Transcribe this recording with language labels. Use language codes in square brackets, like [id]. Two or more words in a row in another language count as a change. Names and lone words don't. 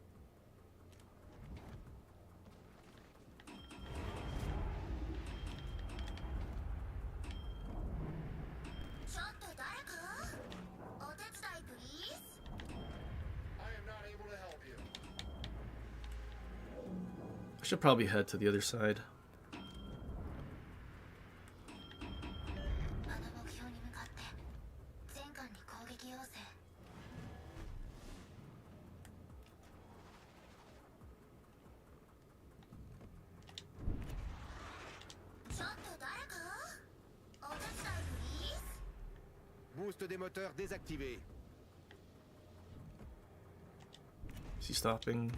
[en] I am not able to help you. I should probably head to the other side. [ja] あの目標に向かって戦艦に攻撃要請 [fr] Boost des moteurs désactivé. [en] Is he stopping?